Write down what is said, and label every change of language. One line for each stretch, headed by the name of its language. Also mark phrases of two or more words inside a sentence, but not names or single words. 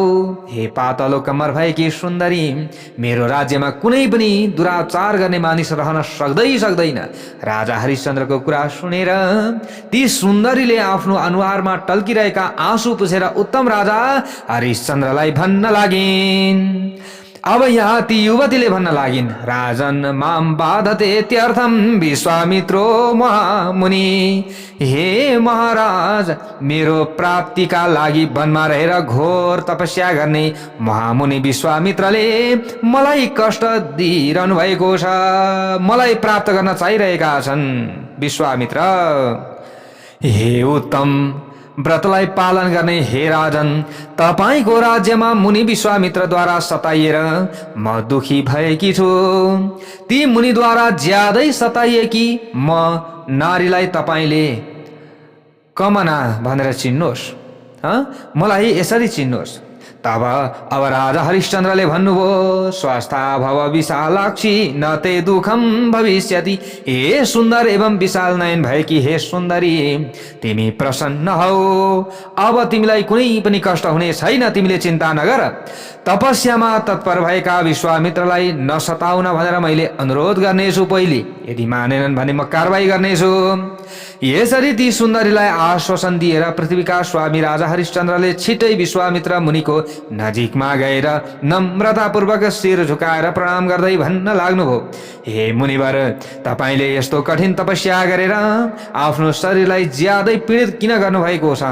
Nepali: हे पातलो कम्मर भएकी सुन्दरी, मेरो राज्यमा कुनै पनि दुराचार गर्ने मानिस रहन सक्दैन। राजा हरिश्चन्द्रको कुरा सुनेर ती सुन्दरीले आफ्नो अनुहारमा टल्किरहेका आँसु पुछेर उत्तम राजा हरिश्चन्द्रलाई भन्न लागिन्। अब यहाँ ती युवतीले भन्न लागिन्,
Sanskrit: राजन माम बाधते त्यर्थम विश्वामित्रो महामुनि।
Nepali: हे महाराज, मेरो प्राप्तिका लागि वनमा रहेर घोर तपस्या गर्ने महामुनि विश्वामित्रले मलाई कष्ट दिइरहनु भएको छ, मलाई प्राप्त गर्न चाहिरहेका छन्। विश्वामित्र, हे उत्तम व्रतलाई पालन गर्ने हे राजन, तपाईको राज्यमा मुनि विश्वामित्रद्वारा सताइएर म दुखी भएकी छु। ती मुनिद्वारा ज्यादै सताइएकी म नारीलाई तपाईले कमना भनेर चिन्नुहोस्, मलाई यसरी चिन्नुहोस्। तब अब राजा हरिश्चन्द्रले भन्नुभयो,
Sanskrit: स्वस्था भव विशालाक्षी न ते दुःखम भविष्यति।
Nepali: हे सुन्दर एवं विशाल नयन भएकी हे सुन्दरी, तिमी प्रसन्न हौ, अब तिमीलाई कुनै पनि कष्ट हुने छैन, तिमीले चिन्ता नगर। तपस्यामा तत्पर भएका विश्वामित्रलाई नसताउन भनेर मैले अनुरोध गर्नेछु। पहिले यदि मानेनन् भने म कारबाही गर्नेछु। यसरी ती सुन्दरीलाई आश्वासन दिएर पृथ्वीका स्वामी राजा हरिश्चन्द्रले छिट्टै विश्वामित्र मुनिको नजिकमा गएर नम्रतापूर्वक शिर झुकाएर प्रणाम गर्दै भन्न लाग्नुभयो, हे मुनिवर, तपाईले यस्तो कठिन तपस्या गरेर आफ्नो शरीरलाई ज्यादै पीडित किन गर्नुभएको छ?